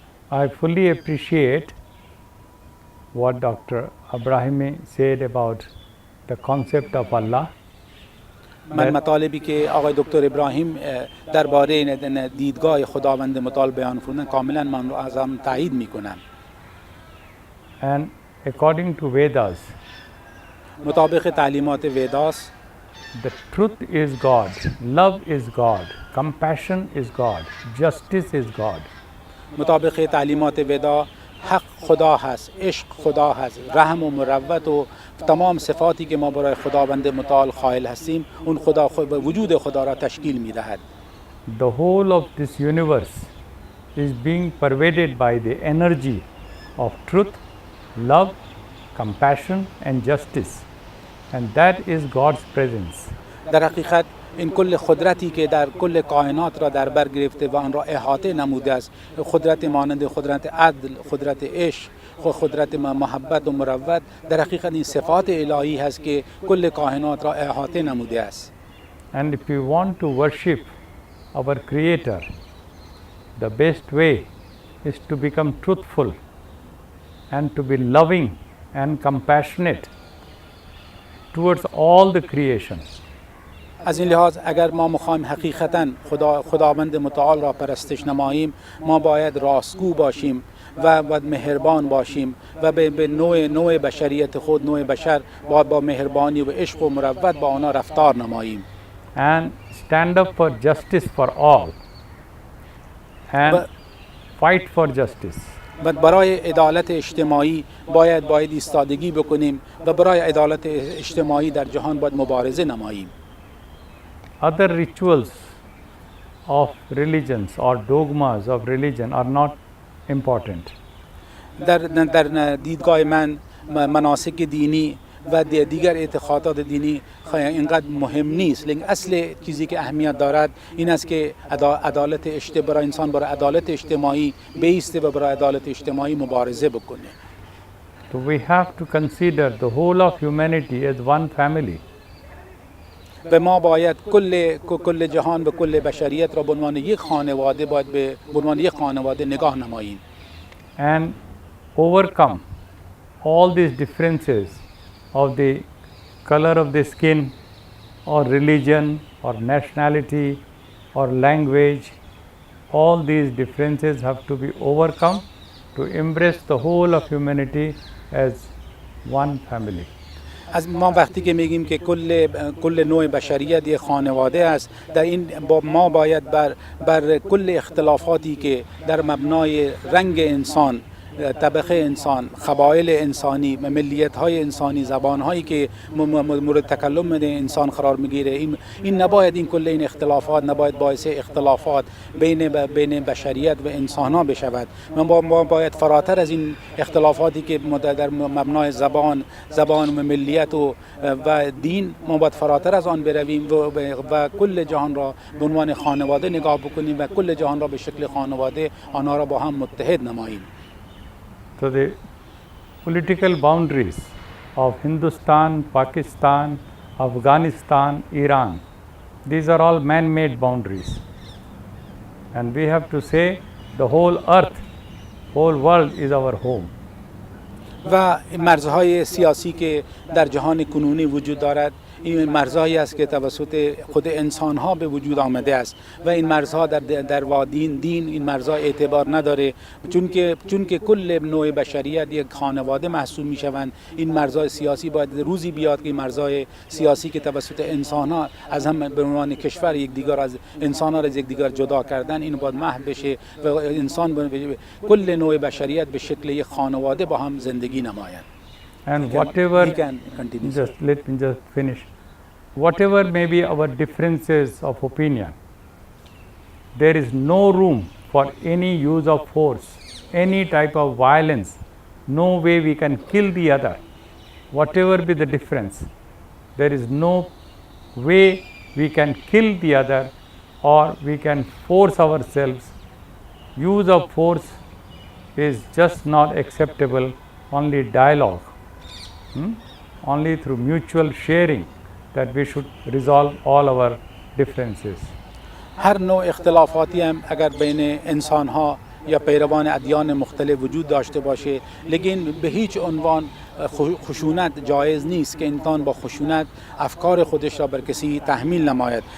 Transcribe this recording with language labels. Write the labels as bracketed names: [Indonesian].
[English] I fully appreciate what Dr. Ibrahimi said about the concept of Allah. [Persian] من مطالبی که آقای دکتر ابراهیم درباره دیدگاه خداوند متعال بیان فرمودن کاملا من رو از هم تایید میکنم. [English] And according to Vedas, [Persian] مطابق تعلیمات ویداس [English] the truth is God, love is God, compassion is God, justice is God. [Persian] مطابق تعلیمات ودا حق خدا هست، عشق خدا هست، رحم و مروت و تمام صفاتی که ما برای خداوند متعال قائل هستیم اون خدا وجود خدا را تشکیل می دهد. [English] The whole of this universe is being pervaded by the energy of truth, love, compassion and justice, and that is God's presence. [Persian] در حقیقت این کل قدرتی که در کل کائنات را در بر گرفته و آن را احاطه نموده است، قدرت مانند قدرت عدل، قدرت عشق، قدرت محبت و مروت، در حقیقت این صفات الهی هست که کل کائنات را احاطه نموده است. [English] And if we want to worship our Creator, the best way is to become truthful and to be loving and compassionate towards all the creation. [Persian] از این لحاظ اگر ما می‌خوایم حقیقتاً خداوند متعال را پرستش نماییم، ما باید راستگو باشیم و مهربان باشیم و به نوع بشریت خود، نوع بشر با مهربانی و عشق و مروت با آنها رفتار نماییم. [English] And stand up for justice for all and fight for justice. [Persian] و برای عدالت اجتماعی باید ایستادگی بکنیم و برای عدالت اجتماعی در جهان باید مبارزه نماییم. [English] Other rituals of religions or dogmas of religion are not important. [Persian] در دیدگاه من مناسک دینی و دیگر اعتقادات دینی اینقدر مهم نیست، لیکن اصل چیزی که اهمیت دارد این است که برای انسان برای عدالت اجتماعی بیسته و برای عدالت اجتماعی مبارزه بکنه. [English] So we have to consider the whole of humanity as one family. [Persian] و ما باید کل جهان و کل بشریت را به عنوان یک خانواده به عنوان یک خانواده نگاه نماییم. [English] And overcome all these differences of the color of the skin or religion or nationality or language. All these differences have to be overcome to embrace the whole of humanity as one family. [Persian] از ما وقتی که میگیم که کل نوع بشریت یک خانواده است، در این ما باید بر کل اختلافاتی که در مبنای رنگ انسان، طبقه انسان، قبایل انسانی، ملیت‌های انسانی، زبان‌هایی که مورد تکلم انسان قرار می‌گیره، این نباید کل این اختلافات نباید باعث اختلافات بین بشریت و انسان‌ها بشود. ما باید فراتر از این اختلافاتی که در مبنای زبان و ملیت و دین، ما باید فراتر از آن برویم و کل جهان را به عنوان خانواده نگاه بکنیم و کل جهان را به شکل خانواده آنها را با هم متحد نماییم. [English] So the political boundaries of Hindustan, Pakistan, Afghanistan, Iran, these are all man-made boundaries. And we have to say the whole earth, whole world is our home. [Persian] و مرزهای سیاسی که در جهان کنونی وجود دارد، این مرزهایی است که توسط خود انسان‌ها به وجود آمده است و این مرزها در دین این مرزها اعتبار نداره، چون که کل نوع بشریت یک خانواده محسوب می‌شوند. این مرزهای سیاسی باید روزی بیاد که این مرزهای سیاسی که توسط انسان‌ها از هم به عنوان کشور یکدیگر از انسان‌ها از یکدیگر جدا کردن، این باید محو بشه و انسان کل نوع بشریت به شکل یک خانواده با هم زندگی نمایند. [English] And whatever, let me just finish. Whatever may be our differences of opinion, there is no room for any use of force, any type of violence. No way we can kill the other. Whatever be the difference, there is no way we can kill the other or we can force ourselves. Use of force is just not acceptable. Only dialogue. Only through mutual sharing that we should resolve all our differences. [Persian] هر نوع اختلافاتی هم اگر بین انسان‌ها یا پیروان ادیان مختلف وجود داشته باشه، لیکن به هیچ عنوان خشونت جایز نیست که انسان با خشونت افکار خودش را بر کسی تحمیل نماید.